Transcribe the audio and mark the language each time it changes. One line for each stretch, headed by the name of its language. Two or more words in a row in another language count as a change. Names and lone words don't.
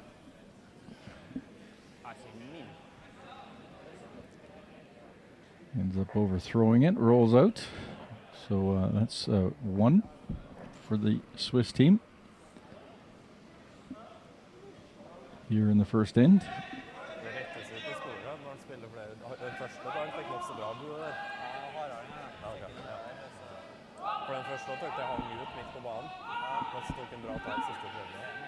English: Ends up overthrowing it, rolls out. So that's 1 for the Swiss team here in the first end.
Norwegian: For den første tok jeg hang ut midt på banen, mens jeg tok en bra tag siste tredje.